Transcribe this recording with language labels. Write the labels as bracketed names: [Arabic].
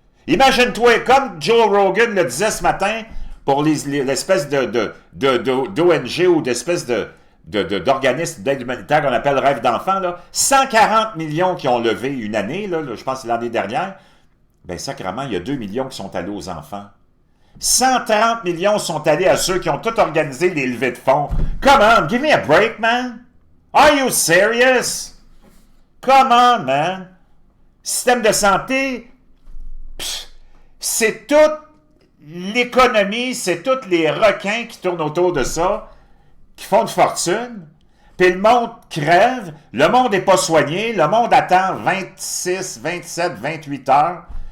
[French] Imagine-toi, comme Joe Rogan le disait ce matin, pour l'espèce d'ONG ou d'espèce d'organisme d'aide humanitaire qu'on appelle Rêve d'enfant, là, 140 millions qui ont levé une année, là, je pense que c'est l'année dernière, bien sacrément, il y a 2 millions qui sont allés aux enfants. 130 millions sont allés à ceux qui ont tout organisé les levées de fonds. [English] Come on, give me a break, man. Are you serious? Come on, man. [French] Système de santé, c'est toute l'économie, c'est tous les requins qui tournent autour de ça, qui font de fortune, puis le monde crève, le monde n'est pas soigné, le monde attend 26, 27, 28 heures.